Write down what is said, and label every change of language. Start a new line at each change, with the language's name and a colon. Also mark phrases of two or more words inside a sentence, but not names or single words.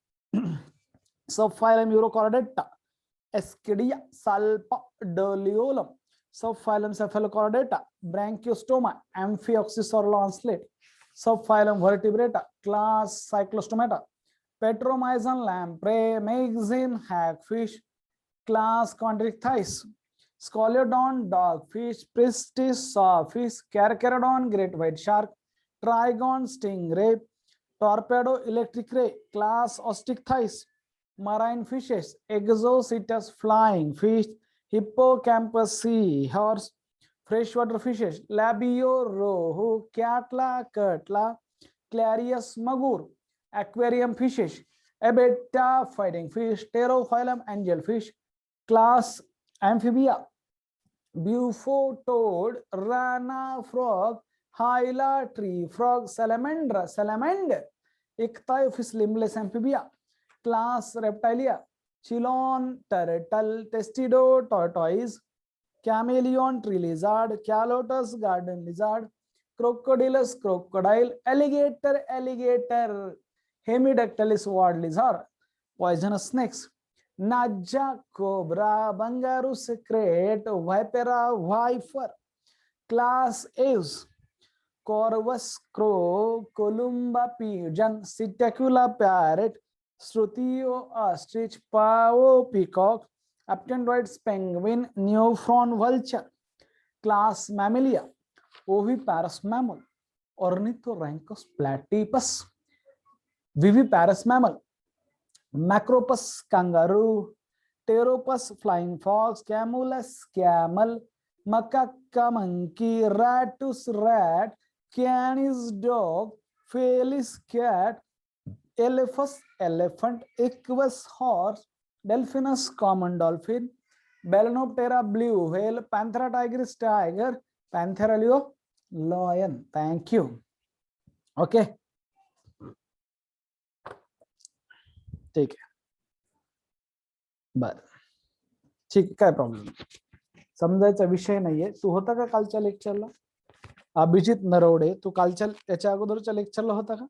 English: subphylum Urochordata, Escidia, Salpa, Doliolum, subphylum Cephalochordata, Branchiostoma, Amphioxus or lancelet, subphylum Vertebrata, class Cyclostomata, Petromyzon lamprey, Magazine hagfish, class Chondrichthyes, Scoliodon dogfish, Pristis sawfish, Carcharodon great white shark, Trigon stingray, Torpedo electric ray, class Osteichthyes, marine fishes, Exocetus flying fish, Hippocampus sea horse, freshwater fishes, Labio rohu, Catla cutla, Clarius magur, aquarium fishes, Abetta fighting fish, Pterophyllum angelfish, class Amphibia, Bufo toad, Rana frog, Hyla tree frog, salamander, Ichthyophis limbless amphibia, class Reptilia, Chilon turtle, Testido tortoise, Chameleon tree lizard, Calotus garden lizard, Crocodilus crocodile, alligator, Hemidactylus ward lizard, poisonous snakes, Naja cobra, Bangaru secret, Vipera viper, class Aves, Corvus crow, Columba pigeon, Psittacula parrot, Strutio ostrich, Pavo peacock, Aptenoids penguin, Neophron vulture, class Mammalia, Oviparous mammal, Ornithorhynchus platypus, Viviparous mammal, Macropus kangaroo, Pteropus flying fox, Camulus camel, Macaca monkey, Ratus rat, Canis dog, Felis cat, Elephas elephant, Equus horse, Delphinus common dolphin, Balanoptera blue whale, Panthera tigris tiger, Panthera leo lion. Thank you.
Marathi: Okay. ठीक आहे. बर ठीक, काय प्रॉब्लेम, समजायचा विषय नाहीये. तू होता का कालच्या लेक्चरला? अभिजित नरवडे, तू कालच्या त्याच्या अगोदरच्या लेक्चरला होता का?